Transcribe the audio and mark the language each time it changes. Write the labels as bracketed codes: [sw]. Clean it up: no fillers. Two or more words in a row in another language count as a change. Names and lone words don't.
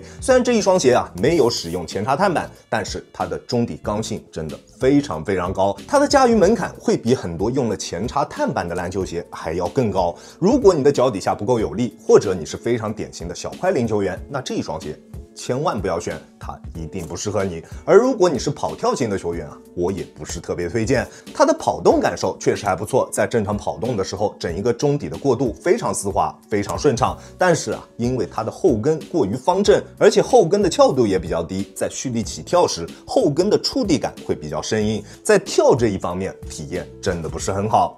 [zh] 雖然這一雙鞋啊沒有使用前插碳板，但是它的中底剛性真的非常非常高，它的駕馭門檻會比很多用了前插碳板的籃球鞋還要更高。如果你的腳底下不夠有力，或者你是非常典型的小快靈球員，那這一双鞋千萬不要選，它一定不適合你。而如果你是跑跳型的球员啊，我也不是特別推薦。它的跑动感受確實還不錯，在正常跑動的時候，整一個中底的過渡非常絲滑，非常順暢。但是啊，因為它的後跟過於方正，而且後跟的翹度也比較低，在蓄力起跳時，後跟的觸地感會比較生硬，在跳這一方面體驗真的不是很好。